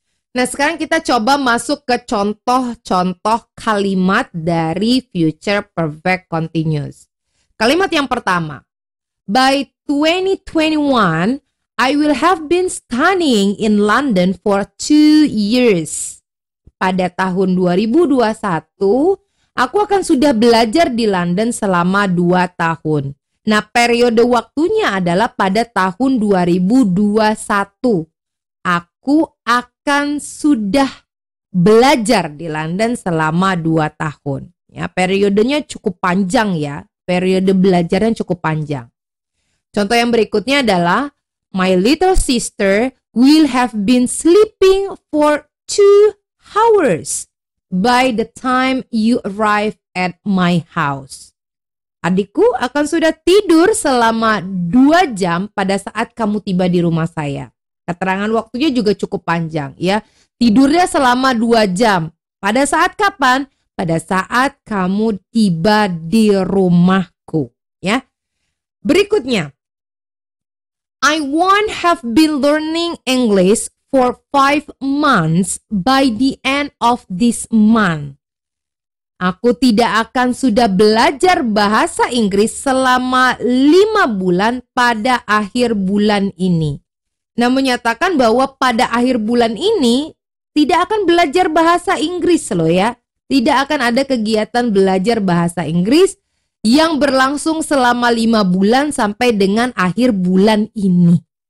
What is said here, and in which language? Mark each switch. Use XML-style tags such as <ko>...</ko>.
<id>Nah, sekarang kita coba masuk ke contoh-contoh kalimat dari future perfect continuous.</id> <en>Kalimat yang pertama, by 2021, I will have been studying in London for 2 years.</en> <id>Pada tahun 2021, aku akan sudah belajar di London selama 2 tahun. Nah, periode waktunya adalah pada tahun 2021. Aku akan sudah belajar di London selama 2 tahun. Ya, periodenya cukup panjang ya. Periode belajarnya cukup panjang.</id> <en>Contoh yang berikutnya adalah my little sister will have been sleeping for 2 hours by the time you arrive at my house.</en> <id>Adikku akan sudah tidur selama 2 jam pada saat kamu tiba di rumah saya. Keterangan waktunya juga cukup panjang ya. Tidurnya selama 2 jam. Pada saat kapan? Pada saat kamu tiba di rumahku ya.</id> <en>Berikutnya, I won't have been learning English for 5 months by the end of this month.</en> <id>Aku tidak akan sudah belajar bahasa Inggris selama 5 bulan pada akhir bulan ini. Nah, menyatakan bahwa pada akhir bulan ini tidak akan belajar bahasa Inggris loh ya. Tidak akan ada kegiatan belajar bahasa Inggris yang berlangsung selama 5 bulan sampai dengan akhir bulan ini.</id>